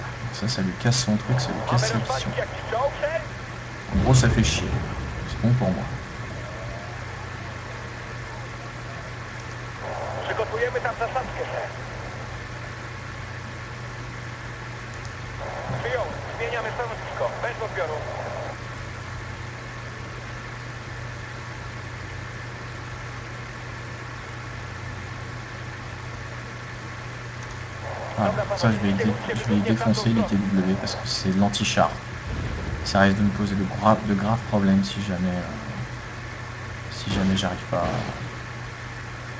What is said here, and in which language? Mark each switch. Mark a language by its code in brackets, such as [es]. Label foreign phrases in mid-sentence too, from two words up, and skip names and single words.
[fr] Ça lui casse son truc, ça lui casse sa vision. En gros, ça fait chier. C'est bon pour moi. [pl] Przygotujemy tam zasadzkę, szef. Przyjąłem. Zmieniamy stanowisko. Bez odbioru. [fr] Voilà, ça je vais y défoncer l'ITW parce que c'est l'anti-char. Ça risque de me poser de graves problèmes si jamais j'arrive pas à...